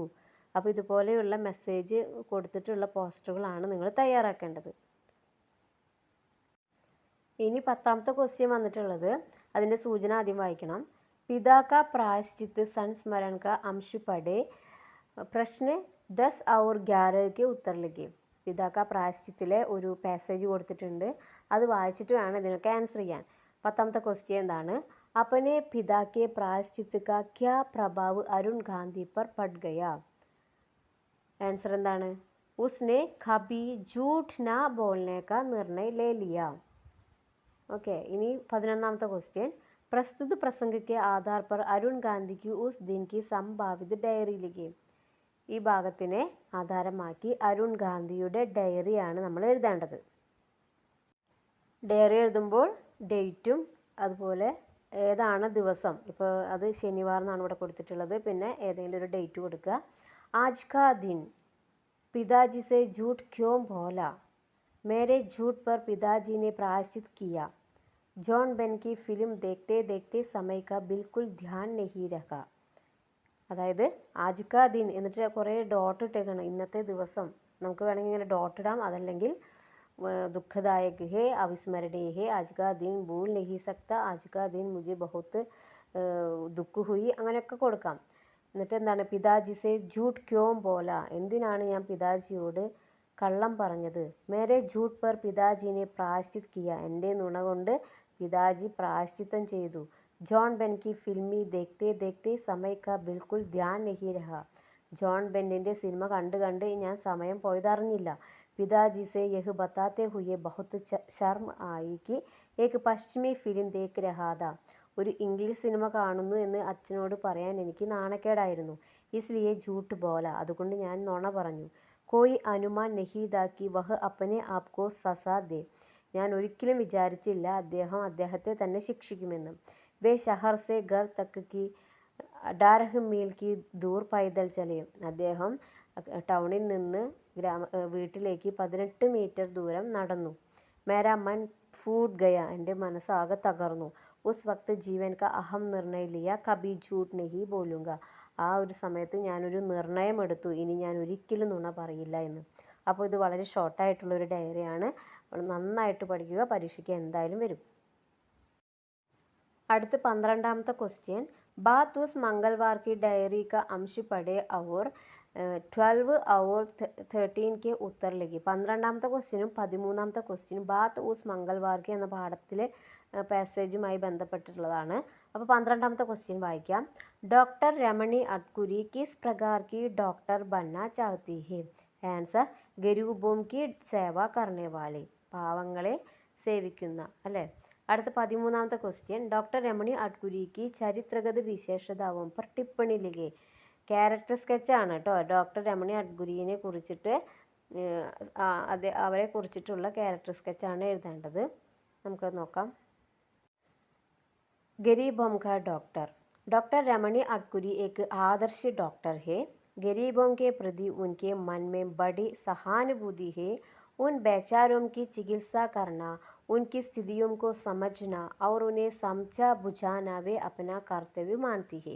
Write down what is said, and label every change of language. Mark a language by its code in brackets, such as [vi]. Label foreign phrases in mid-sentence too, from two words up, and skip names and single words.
[ml] അപ്പോൾ ഇതുപോലെയുള്ള മെസ്സേജ് കൊടുത്തിട്ടുള്ള പോസ്റ്ററുകളാണ് നിങ്ങൾ തയ്യാറാക്കേണ്ടത്. ഇനി 10ാമത്തെ ക്വസ്റ്റ്യൻ വന്നിട്ടുള്ളത്. അതിൻ്റെ സൂചന ആദ്യം വായിക്കണം. [hi] पिता का प्रायश्चित्त संस्मरण का अंश पढ़े. പ്രശ്ന 10 और 11 के उत्तर लिखे. [ml] പിതാ കാ പ്രായശ്ചിത്തിലെ ഒരു പാസേജ് കൊടുത്തിട്ടുണ്ട്. അത് വായിച്ചിട്ട് വേണം ഇതിനൊക്കെ ആൻസർ ചെയ്യാൻ. 10ാമത്തെ ക്വസ്റ്റ്യൻ എന്താണ്? [hi] अपने पिता के प्रायश्चित का क्या प्रभाव अरुण गांधी पर पड़ गया? [ml] आंसर എന്താണ്? [hi] उसने कभी झूठ ना बोलने का निर्णय ले लिया. [ml] ओके, इनी 11ാമത്തെ क्वेश्चन. [hi] प्रस्तुत प्रसंग के आधार पर अरुण गांधी की उस दिन की संभावित डायरी लिखे. [ml] ഈ ഭാഗത്തിനെ ആധാരമാക്കി അരുൺ ഗാന്ധിയുടെ ഡയറിയാണ് നമ്മൾ എഴുതേണ്ടത്. ഡയറി എഴുതുമ്പോൾ ഡേറ്റും അതുപോലെ ഏതാണ് ദിവസം. ഇപ്പോൾ അത് ശനിവാരം എന്നാണ് ഇവിടെ കൊടുത്തിട്ടുള്ളത്. പിന്നെ ഏതെങ്കിലും ഒരു ഡേറ്റ് കൊടുക്കുക. [hi] आज का दिन पिताजी से झूठ क्यों बोला? मेरे झूठ पर पिताजी ने प्रायश्चित किया. जॉन बेन की फिल्म देखते देखते समय का बिल्कुल ध्यान नहीं रखा. [ml] അതായത് [hi] आज का दिन [ml] എന്നിട്ട് കുറേ ഡോട്ട് ഇട്ടേക്കണം. ഇന്നത്തെ ദിവസം നമുക്ക് വേണമെങ്കിൽ ഇങ്ങനെ ഡോട്ട് ഇടാം. [hi] അതല്ലെങ്കിൽ दुःखदायक है, अविस्मरणीय है, आज का दिन भूल नहीं सकता, आज का दिन मुझे बहुत दुःख हुई, [ml] അങ്ങനെയൊക്കെ കൊടുക്കാം. എന്നിട്ട് എന്താണ്, [hi] पिताजीसे झूठ क्यों बोला, [ml] എന്തിനാണ് ഞാൻ പിതാജിയോട് കള്ളം പറഞ്ഞത്. [hi] मेरे झूठ पर पिताजीने प्रायश्चित किया, [ml] എൻ്റെ നുണ കൊണ്ട് പിതാജി പ്രായശ്ചിത്തം ചെയ്തു. [hi] ജോൺ ബെൻ की फिल्मी देखते देखते समय का बिल्कुल ध्यान नहीं रहा, [ml] ജോൺ ബെന്നിൻ്റെ സിനിമ കണ്ട് കണ്ട് ഞാൻ സമയം പോയതറിഞ്ഞില്ല. [hi] पिताजी से यह बताते हुए बहुत शर्म आई कि एक पश्चिमी फिल्म देख रहा था, [ml] ഒരു ഇംഗ്ലീഷ് സിനിമ കാണുന്നു എന്ന് അച്ഛനോട് പറയാൻ എനിക്ക് നാണക്കേടായിരുന്നു. [hi] इसलिए झूठ बोला, [ml] അതുകൊണ്ട് ഞാൻ നുണ പറഞ്ഞു. [hi] कोई अनुमान नहीं था कि वह अपने आप को सजा दे, [ml] ഞാൻ ഒരിക്കലും വിചാരിച്ചില്ല അദ്ദേഹത്തെ തന്നെ ശിക്ഷിക്കുമെന്ന്. [hi] वे शहर से घर तक की 18 मील की दूर पैदल चले, [ml] അദ്ദേഹം ടൗണിൽ നിന്ന് വീട്ടിലേക്ക് 18 മീറ്റർ ദൂരം നടന്നു. [hi] मेरा मन फूट गया, [ml] എൻ്റെ മനസ്സാകെ തകർന്നു. [hi] उस वक्त जीवन का अहम निर्णय लिया, कभी झूठ नहीं बोलूंगा, [ml] ആ ഒരു സമയത്ത് ഞാനൊരു നിർണയം എടുത്തു, ഇനി ഞാൻ ഒരിക്കലും നുണ പറയില്ല എന്ന്. അപ്പോൾ ഇത് വളരെ ഷോർട്ടായിട്ടുള്ളൊരു ഡയറിയാണ്. നന്നായിട്ട് പഠിക്കുക, പരീക്ഷയ്ക്ക് എന്തായാലും വരും. അടുത്ത 12ാമത്തെ ക്വസ്റ്റ്യൻ, [hi] बात उस मंगलवार की डायरी का अंश पढ़े और 12 और 13 के उत्तर लिखी. [ml] 12ാമത്തെ ക്വസ്റ്റ്യനും 13ാമത്തെ ക്വസ്റ്റ്യനും ബാത്ത് ഊസ് മംഗൾവാർ കി എന്ന പാഠത്തിലെ പാസേജുമായി ബന്ധപ്പെട്ടിട്ടുള്ളതാണ്. അപ്പോൾ 12ാമത്തെ ക്വസ്റ്റ്യൻ വായിക്കാം. [hi] डॉक्टर रमणी अटकुरी किस प्रकार की डॉक्टर बनना चाहती है. ആൻസർ, गरीबों की सेवा करने वाली, [ml] പാവങ്ങളെ സേവിക്കുന്ന, അല്ലേ. അടുത്ത 13ാമത്തെ ക്വസ്റ്റ്യൻ, [hi] डॉक्टर रमणी अटकुरी की चरित्रगत विशेषताओं पर टिप्पणी लिखे. [ml] ക്യാരക്ടർ സ്കെച്ചാണ് കേട്ടോ. ഡോക്ടർ രമണി അട്കുരിയെ കുറിച്ചിട്ട് അവരെ കുറിച്ചിട്ടുള്ള ക്യാരക്ടർ സ്കെച്ചാണ് എഴുതേണ്ടത്. നമുക്കത് നോക്കാം. [hi] गरीबों का डॉक्टर, डॉक्टर रमणी अटकुरी एक आदर्श डॉक्टर है. गरीबों के प्रति उनके मन में बड़ी सहानुभूति है. उन बेचारों की चिकित्सा करना, उनकी स्थितियों को समझना और उन्हें समझा बुझाना वे अपना कर्तव्य मानती है.